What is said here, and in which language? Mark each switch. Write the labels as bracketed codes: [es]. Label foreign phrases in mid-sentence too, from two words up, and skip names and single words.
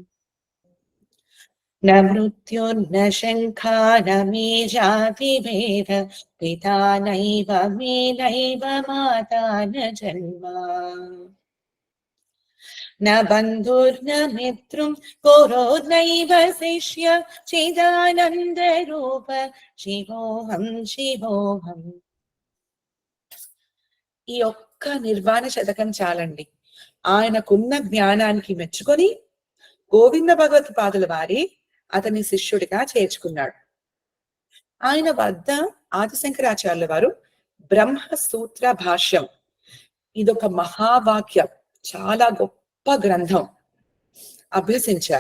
[sa] न मृत्युर्न शङ्का न मे जातिभेद पिता नैव मे नैव माता न जन्म न बन्धुर्न मित्रं गुरोर्नैव शिष्य चिदानन्दरूप शिवोऽहं शिवोऽहम्. [te] ఈ ఒక్క నిర్వాణ శతకం చాలండి. ఆయనకున్న జ్ఞానానికి మెచ్చుకొని గోవింద భగవత్పాదుల వారి అతని శిష్యుడిగా చేర్చుకున్నాడు. ఆయన వద్ద ఆదిశంకరాచార్యుల వారు బ్రహ్మసూత్ర భాష్యం, ఇదొక మహావాక్యం, చాలా గొప్ప గ్రంథం అభ్యసించారు.